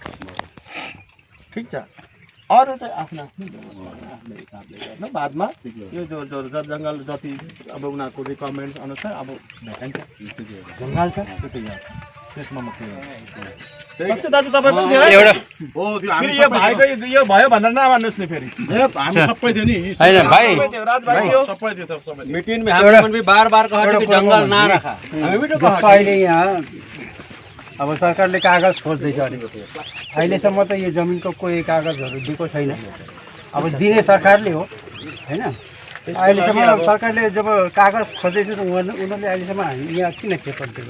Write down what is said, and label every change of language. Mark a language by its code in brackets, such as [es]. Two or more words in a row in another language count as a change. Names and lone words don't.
[ne] ठिक छ, अरू चाहिँ आफ्नो हिसाबले गर्न बादमा यो जो जङ्गल जति अब उनीहरूको रिक्वायरमेन्ट्स अनुसार अब भेटाइन्छ, जङ्गल छ त्यति गर्छ। त्यसमा म के गर्छु दाजु, तपाईँ पनि थियो है? फेरि यो भाइको यो भयो भनेर नमान्नुहोस् नि फेरि। सबै थियो नि भाइ राज भाइ थियो [hi] मीटिंग में हम लोगों ने बार-बार कहा कि जंगल ना रखा, हमें भी तो कहा [ne] अहिले यहाँ अब सरकारले कागज खोज्दैछ अरे। अहिलेसम्म त यो जमिनको कोही कागजहरू दिएको छैन। अब दिने सरकारले हो होइन। अहिलेसम्म सरकारले जब कागज खोज्दैछ त उनीहरूले अहिलेसम्म यहाँ किन खेपट दिएको?